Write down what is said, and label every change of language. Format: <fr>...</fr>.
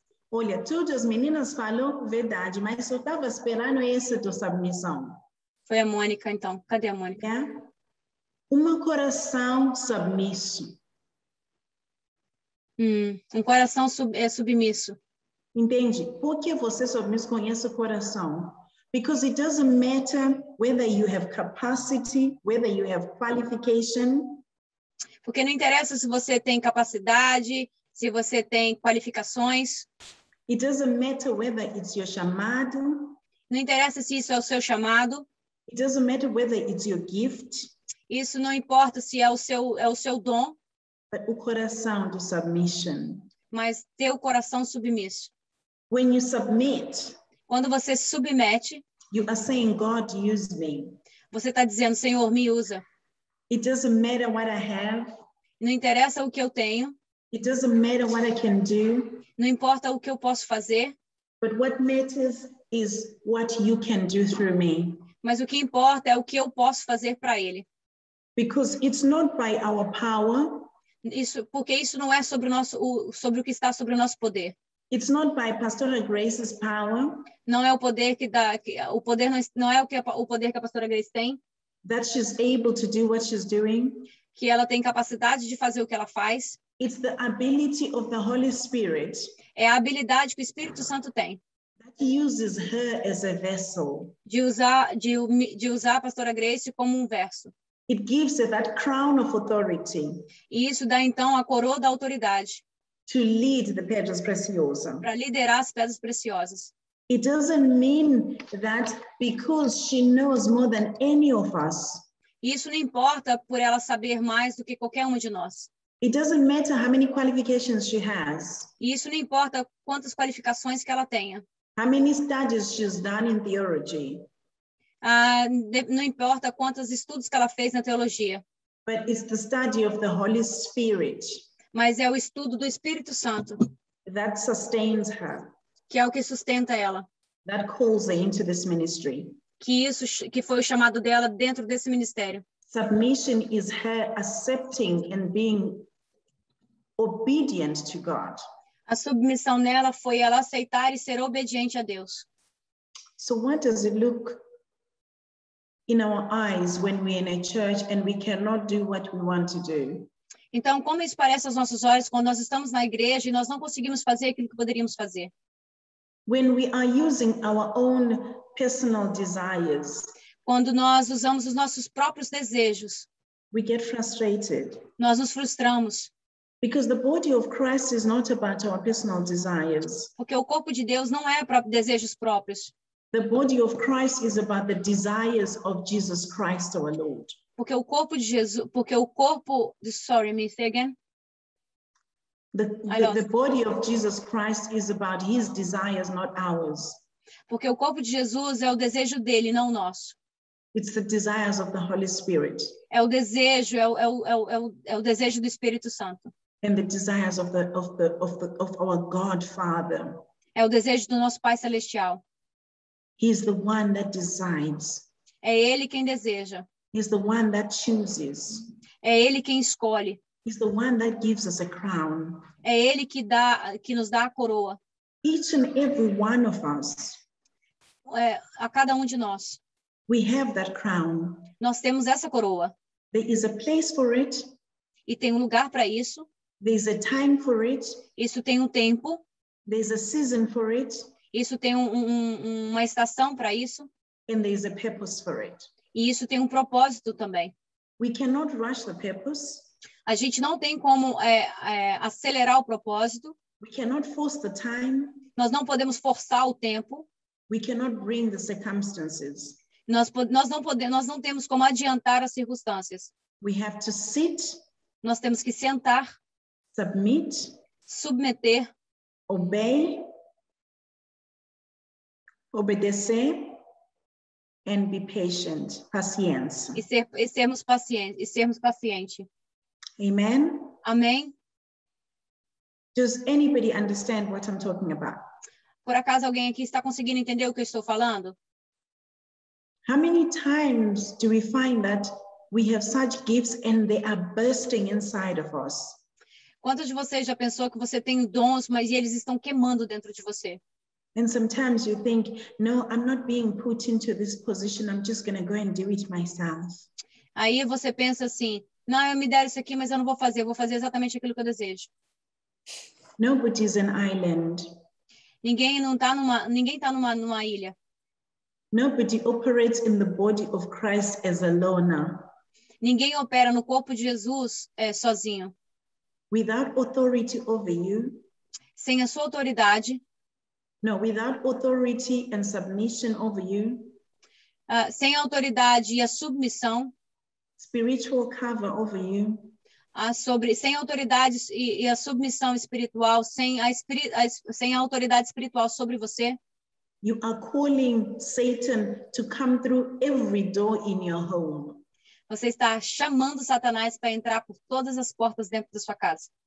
<pt>Olha, todas as meninas falam verdade, mas eu estava esperando essa tua submissão. Foi a Mônica, então. Cadê a Mônica? Um coração submisso. Um coração submisso. Entende? Por que você submisso com esse coração?</pt> <en>Because it doesn't matter whether you have capacity, whether you have qualification.</en> <pt>Porque não interessa se você tem capacidade, se você tem qualificações.</pt> <en>It doesn't matter whether it's your chamado.</en> <pt>Não interessa se isso é o seu chamado.</pt> <en>It doesn't matter whether it's your gift.</en> <pt>Isso não importa se é o seu dom. But o coração de submission. Mas ter o coração submisso.</pt> <en>When you submit,</en> <pt>quando você se submete,</pt> <en>you are saying, God, use me.</en> <pt>Você está dizendo, Senhor, me usa.</pt> <en>It doesn't matter what I have.</en> <pt>Não interessa o que eu tenho.</pt> <en>It doesn't matter what I can do.</en> <pt>Não importa o que eu posso fazer.</pt> <en>But what matters is what you can do through me.</en> <pt>Mas o que importa é o que eu posso fazer para ele.</pt> <en>Because it's not by our power.</en> <pt>Porque isso não é sobre o que está sobre o nosso poder.</pt> <en>It's not by Pastora Grace's power.</en> <pt>Não é o poder que dá, o poder não é o poder que a pastora Grace tem.</pt> <en>That she's able to do what she's doing.</en> <pt>Que ela tem capacidade de fazer o que ela faz.</pt> <en>It's the ability of the Holy Spirit.</en> <pt>É a habilidade que o Espírito Santo tem.</pt> <en>That uses her as a vessel.</en> <pt>De usar a pastora Grace como um verso.</pt> <en>It gives her that crown of authority.</en> <pt>E isso dá então a coroa da autoridade.</pt> <en>To lead the</en> <pt>pedras preciosas. Para liderar as pedras preciosas.</pt> <en>It doesn't mean that because she knows more than any of us.</en> <pt>Isso não importa por ela saber mais do que qualquer um de nós.</pt> <en>It doesn't matter how many qualifications she has.</en> <pt>E isso não importa quantas qualificações que ela tenha.</pt> <en>How many studies she's done in theology.</en> <pt>Não importa quantos estudos que ela fez na teologia.</pt> <en>But it's the study of the Holy Spirit.</en> <pt>Mas é o estudo do Espírito Santo.</pt> <en>That sustains her.</en> <pt>Que é o que sustenta ela.</pt> <en>That calls her into this ministry.</en> <pt>Que foi o chamado dela dentro desse ministério.</pt> <en>Submission is her accepting and being obedient to God.</en> <pt>A submissão nela foi ela aceitar e ser obediente a Deus.</pt> <en>So what does it look in our eyes when we're in a church and we cannot do what we want to do?</en> <pt>Então, como isso parece aos nossos olhos quando nós estamos na igreja e nós não conseguimos fazer aquilo que poderíamos fazer?</pt> <en>When we are using our own personal desires,</en> <pt>quando nós usamos os nossos próprios desejos,</pt> <en>we get frustrated.</en> <pt>Nós nos frustramos.</pt> <en>Because the body of Christ is not about our personal desires.</en> <pt>Porque o corpo de Deus não é para desejos próprios.</pt> <en>The body of Christ is about the desires of Jesus Christ our Lord.</en> <pt>Porque o corpo de Jesus,</pt> <en>sorry, me say again. The body of Jesus Christ is about his desires, not ours.</en> <pt>Porque o corpo de Jesus é o desejo dele, não o nosso.</pt> <en>It's the desires of the Holy Spirit.</en> <pt>É o desejo, é o desejo do Espírito Santo.</pt> <en>And the desires of our God Father.</en> <pt>É o desejo do nosso Pai Celestial.</pt> <en>He's the one that decides.</en> <pt>É ele quem deseja.</pt> <en>He's the one that chooses.</en> <pt>É ele quem escolhe.</pt> <en>He's the one that gives us a crown.</en> <pt>É ele que nos dá a coroa.</pt> <en>Each and every one of us,</en> <pt>a cada um de nós.</pt> <en>we have that crown.</en> <pt>Nós temos essa coroa.</pt> <en>There is a place for it.</en> <pt>E tem um lugar para isso.</pt> <en>There's a time for it.</en> <pt>Isso tem um tempo.</pt> <en>There's a season for it.</en> <pt>Isso tem uma estação para isso.</pt> <en>And there's a purpose for it.</en> <pt>E isso tem um propósito também.</pt> <en>We cannot rush the purpose.</en> <pt>A gente não tem como acelerar o propósito.</pt> <en>We cannot force the time.</en> <pt>Nós não podemos forçar o tempo.</pt> <en>We cannot bring the circumstances.</en> <pt>Nós não temos como adiantar as circunstâncias.</pt> <en>We have to sit.</en> <pt>Nós temos que sentar,</pt> <en>Submit.</en> <pt>submeter,</pt> <en>Obey.</en> <pt>Obedecer.</pt> <en>And be patient.</en> <pt>Paciência. e sermos pacientes.</pt> <en>Amen.</en> <pt>Amém?</pt> <en>Does anybody understand what I'm talking about?</en> <pt>Por acaso alguém aqui está conseguindo entender o que eu estou falando?</pt> <en>How many times do we find that we have such gifts and they are bursting inside of us?</en> <pt>Quantos de vocês já pensou que você tem dons, mas eles estão queimando dentro de você?</pt> <en>And sometimes you think, no, I'm not being put into this position. I'm just going to go and do it myself.</en> <pt>Aí você pensa assim, não, eu me deram isso aqui, mas eu não vou fazer. Eu vou fazer exatamente aquilo que eu desejo.</pt> <en>Nobody's an island.</en> <pt>Ninguém está numa ilha.</pt> <en>Nobody operates in the body of Christ as a loner.</en> <pt>Ninguém opera no corpo de Jesus sozinho.</pt> <en>Without authority over you.</en> <pt>Sem a sua autoridade.</pt> <en>No, without authority and submission over you.</en> <pt>Sem a autoridade e a submissão.</pt> <en>Spiritual cover over you.</en> <pt>Sem a autoridade e a submissão espiritual, sem a autoridade espiritual sobre você.</pt> <en>You are calling Satan to come through every door in your home.</en> <pt>Você está chamando Satanás para entrar por todas as portas dentro da sua casa.</pt>